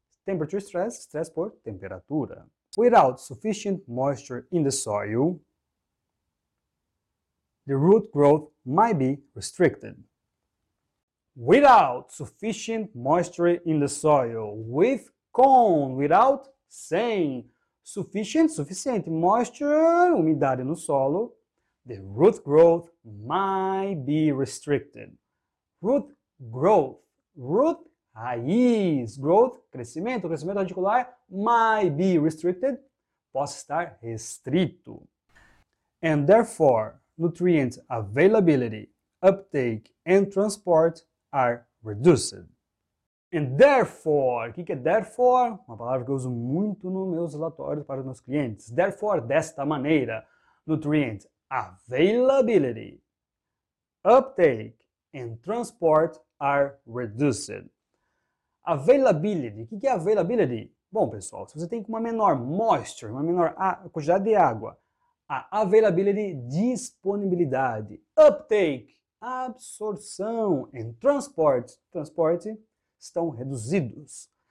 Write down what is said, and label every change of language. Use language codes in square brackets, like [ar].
[en] Temperature stress, [pt] estresse por temperatura. [en] Without sufficient moisture in the soil, the root growth might be restricted. Without sufficient moisture in the soil, with com, without, sem. [pt] Sufficient, suficiente. Moisture, umidade no solo. [en] The root growth might be restricted. Root growth. Root, raiz. Growth, crescimento. [pt] Crescimento radicular. [en] Might be restricted. [pt] Pode estar restrito. [en] And therefore, nutrient availability, uptake, and transport are reduced. And therefore, [pt] o que é therefore? Uma palavra que eu uso muito nos meus relatórios para os meus clientes. [en] Therefore, [pt] desta maneira, [en] nutrient availability, uptake, and transport are reduced. [pt] Availability, o que é availability? Bom, pessoal, se você tem uma menor moisture, uma menor quantidade de água, a availability, disponibilidade, uptake, absorção, and transporte estão reduzidos.